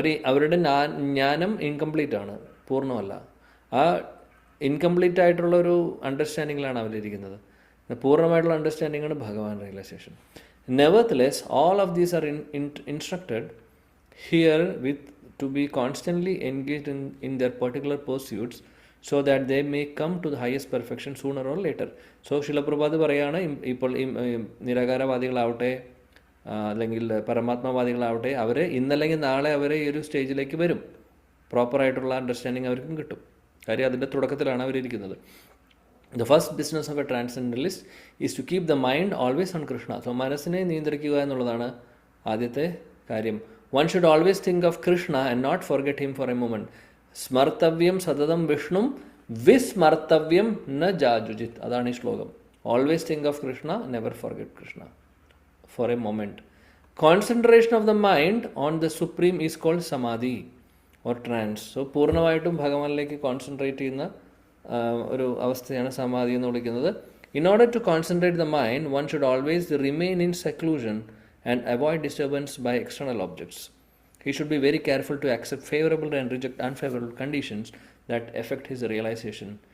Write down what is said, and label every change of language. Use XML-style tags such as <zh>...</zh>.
<ml>അവരുടെ ജ്ഞാനം ഇൻകംപ്ലീറ്റ് ആണ്, പൂർണ്ണമല്ല. ആ ഇൻകംപ്ലീറ്റ് ആയിട്ടുള്ള ഒരു അണ്ടർസ്റ്റാൻഡിങ്ങിലാണ് അവരിയ്ക്കുന്നത്. പൂർണ്ണമായിട്ടുള്ള അണ്ടർസ്റ്റാൻഡിങ്ങാണ് ഭഗവാൻ realisation. Nevertheless all of these are instructed here</ml> <en>to be constantly engaged in their particular pursuits so that they may come to the highest perfection sooner or later.</en> <ml>So ശില പ്രഭുപാദ് പറയുകയാണ്, ഇപ്പോൾ നിരാകാരവാദികളാവട്ടെ അല്ലെങ്കിൽ പരമാത്മവാദികളാവട്ടെ, അവർ ഇന്നല്ലെങ്കിൽ നാളെ അവർ ഈ ഒരു സ്റ്റേജിലേക്ക് വരും. പ്രോപ്പറായിട്ടുള്ള അണ്ടർസ്റ്റാൻഡിങ് അവർക്കും കിട്ടും. കാര്യം അതിൻ്റെ തുടക്കത്തിലാണ് അവരിയ്ക്കുന്നത്.</ml> <en>The first business of a transcendentalist is to keep the mind always on Krishna.</en> <ml>So മനസ്സിനെ നിയന്ത്രിക്കുക എന്നുള്ളതാണ് ആദ്യത്തെ കാര്യം.</ml> <en>One should always think of Krishna and not forget him for a moment.</en> <sa>Smartavyam sadadam Vishnum vismartavyam na jajujit.</sa> <ml>അതാണ് ഈ ശ്ലോകം.</ml> <en>Always think of Krishna, never forget Krishna for a moment. Concentration of the mind on the Supreme is called samadhi or trance.</en> <ml>So പൂർണ്ണമായിട്ടും ഭഗവാനിലേക്ക് concentrate ചെയ്യുന്ന ഒരു അവസ്ഥയാണ് സമാധി എന്ന് വിളിക്കുന്നത്.</ml> <en>In order to concentrate the mind, one should always remain in seclusion and avoid disturbance by external objects. He should be very careful to accept favorable and reject unfavorable conditions that affect his realization.</en>